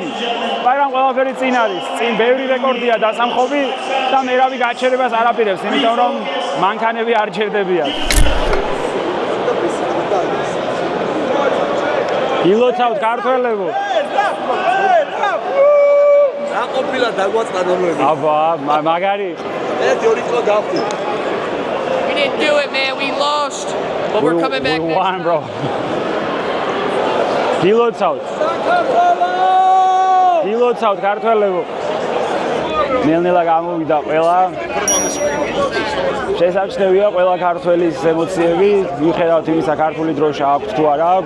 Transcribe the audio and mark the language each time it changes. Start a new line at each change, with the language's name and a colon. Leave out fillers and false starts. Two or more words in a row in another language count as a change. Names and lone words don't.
Georgian: მაგრამ ყველაფერი წინ არის. წინ ბევრი რეკორდია დასამხობი და მერავი გაჩერებას არ აპირებს, იმიტომ რომ მანქანები არ ჩერდებიან. ილოცავთ ქართველებო. რა ყოფილა დაგვაწყდა რომელი? აბა, magari. ერთი ორი წელი გავხდი.
English: We didn't do it, man. We lost. But we're coming back. We won, bro.
Georgian: ილოცავთ. ილოცავთ ქართველებო. ნელ-ნელა გამოვიდა ყველა. შესაძლებელია ყველა ქართველის ემოციები, მიუხედავად იმისა, ქართული დროშა აქვთ თუ არა აქვთ.